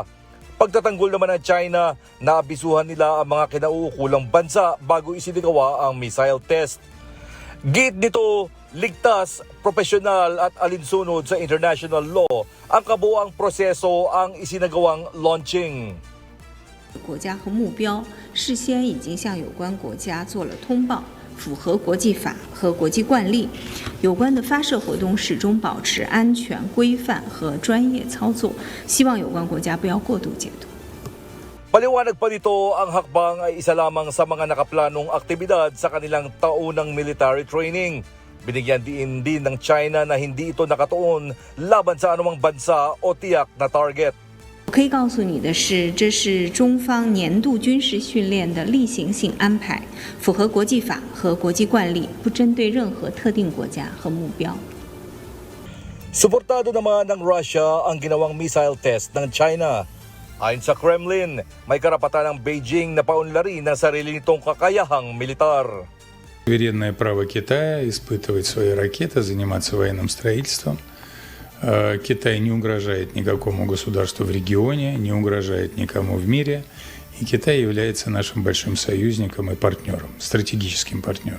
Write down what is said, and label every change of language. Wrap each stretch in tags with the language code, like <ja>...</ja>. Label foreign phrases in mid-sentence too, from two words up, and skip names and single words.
<tl>Pagtatanggol naman ng China, naabisuhan nila ang mga kinauukulang bansa bago isinagawa ang missile test. Giit nito, ligtas, profesional at alinsunod sa</tl> <en>international law</en> <tl>ang kabuuang proseso ang isinagawang launching.</tl> <zh>国家和目标事先已经向有关国家做了通报，符合国际法和国际惯例。有关的发射活动始终保持安全、规范和专业操作，希望有关国家不要过度解读。</zh> <tl>Paliwanag pa nito, ang hakbang ay isa lamang sa mga nakaplanong aktibidad sa kanilang taunang military training. Binigyan din ng China na hindi ito nakatuon laban sa anumang bansa o tiyak na target.</tl> <zh>我可以告诉你的是，这是中方年度军事训练的例行性安排，符合国际法和国际惯例，不针对任何特定国家和目标。</zh> <tl>Suportado naman ng Russia ang ginawang missile test ng China. Ayon sa Kremlin, may karapatan ng Beijing na paunlarin ang sarili nitong kakayahang militar.</tl> <ru>Суверенное право Китая испытывать свои ракеты, заниматься военным строительством. Китай не угрожает никакому государству в регионе, не угрожает никому в мире. И Китай является нашим большим союзником и партнером, стратегическим партнером.</ru>